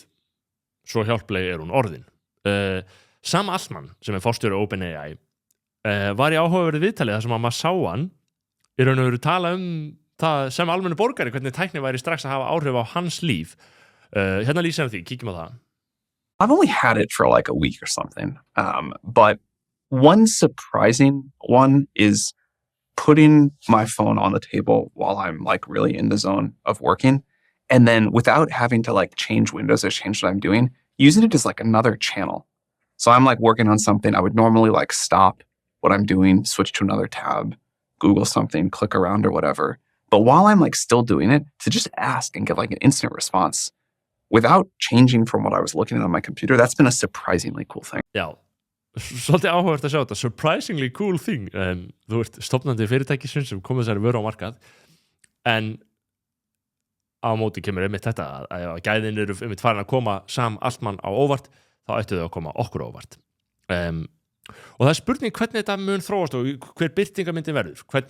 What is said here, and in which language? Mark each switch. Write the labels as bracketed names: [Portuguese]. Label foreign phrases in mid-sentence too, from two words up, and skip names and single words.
[Icelandic] Svo hjálpleg er hún orðin. Sam Altman, sem er forstjóri OpenAI, var í áhugaverðu viðtalið þar sem að maður sá hann í raun og veru tala það sem almennu borgari, hvernig tækni væri strax að hafa áhrif á hans líf. Hérna lýsir hann því, kíkjum á það. [English] I've only had it for like a week or something. But one surprising one is putting my phone on the table while I'm like really in the zone of working. And then without having to like change windows or change what I'm doing, using it as like another channel. So I'm like working on something. I would normally like stop what I'm doing, switch to another tab, Google something, click around or whatever. But while I'm like still doing it, to just ask and get like an instant response without changing from what I was looking at on my computer, that's been a surprisingly cool thing. [Icelandic] Já, svolítið áhugavert að sjá þetta. [English] Surprisingly cool thing. [Icelandic] Þú ert stofnandi fyrirtækisins sem komið þessari vöru á markað, en á móti kemur einmitt þetta að gæðin eru einmitt farin að koma Sam Altman á óvart, þá ættu þau að koma okkur á óvart. Og það er spurning hvernig þetta mun þróast og hver birtingamyndin verður.